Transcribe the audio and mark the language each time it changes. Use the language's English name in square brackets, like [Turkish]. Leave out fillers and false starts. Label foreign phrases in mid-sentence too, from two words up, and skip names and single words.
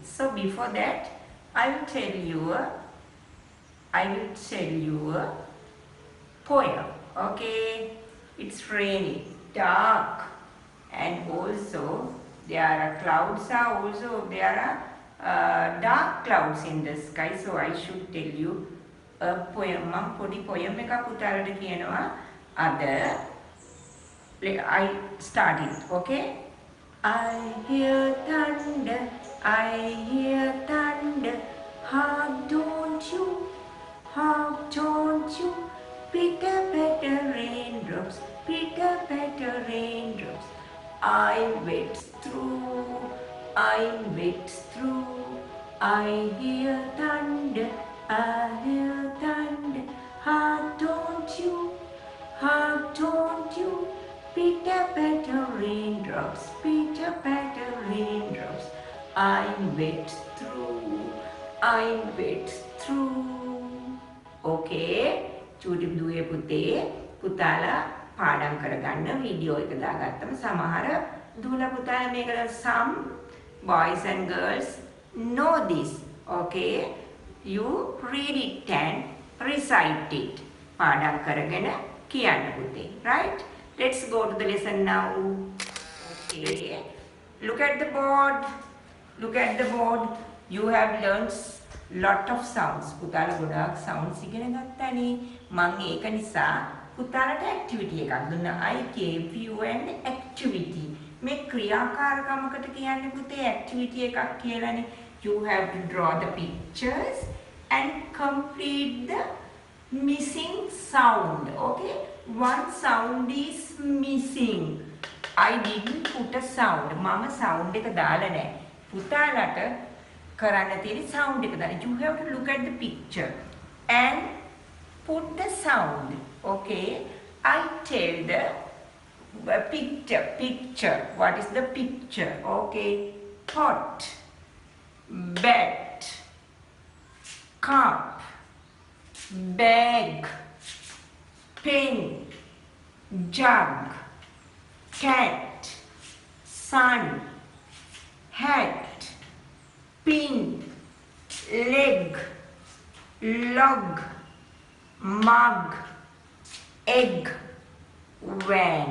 [English] So before that, I will tell you a poem. Okay? It's raining, dark, and also there are clouds. There are dark clouds in the sky. So I should tell you a poem. [Sinhala] Podi poem එක පුතාලට කියනවා අද [English] I start it, okay? I hear thunder, I hear thunder. Hark, don't you? Pitter patter raindrops, pitter patter raindrops. I'm wet through. I hear thunder, I hear thunder. Hark, don't you? Pitter patter raindrops, pitter patter raindrops. I'm wet through. [Sinhala] Okay, චූටි දුවේ පුතේ පුතාලා පාඩම් කරගන්න වීඩියෝ එක දාගත්තම සමහර දුවලා පුතාලා මේක [English] some boys and girls know this. Okay, you read it and recite it. [Sinhala] පාඩම් කරගෙන කියන්න පුතේ. [English] Right? Let's go to the lesson now. Okay. Look at the board. You have learned lot of sounds. [Sinhala] පුතාලා ගොඩාක් sounds ඉගෙන ගත්තානේ. මම ඒක නිසා පුතාලට activity එකක් දුන්නා. [English] I gave you an activity. [Sinhala] මේ ක්‍රියාකාරකමකට කියන්නේ පුතේ activity එකක් කියලානේ. [English] You have to draw the pictures and complete the missing sound. Okay? One sound is missing. I didn't put a sound. [Sinhala] මම sound එක දාලා නැහැ. පුතාලට කරන්න තියෙන sound එක දාන්න. [English] You have to look at the picture and put the sound. Okay? I tell the picture. What is the picture? Okay? Pot, bat, cup, bag, pen, jug, cat, sun, hat, pin, leg, log, mug, egg, van.